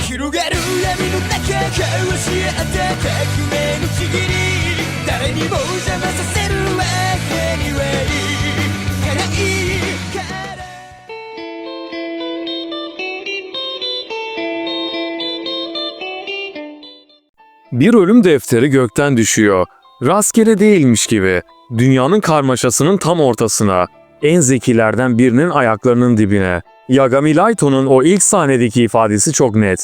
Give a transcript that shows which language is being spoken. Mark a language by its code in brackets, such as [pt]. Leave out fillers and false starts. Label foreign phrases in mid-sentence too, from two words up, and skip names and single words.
[ja] がる闇の中交わし合った革命のちぎり誰にも邪魔させるわけにはいかないから [tr] Bir ölüm defteri gökten düşüyor. Rastgele değilmiş gibi. Dünyanın karmaşasının tam ortasına. En zekilerden birinin ayaklarının dibine. Yagami Laito'nun o ilk sahnedeki ifadesi çok net.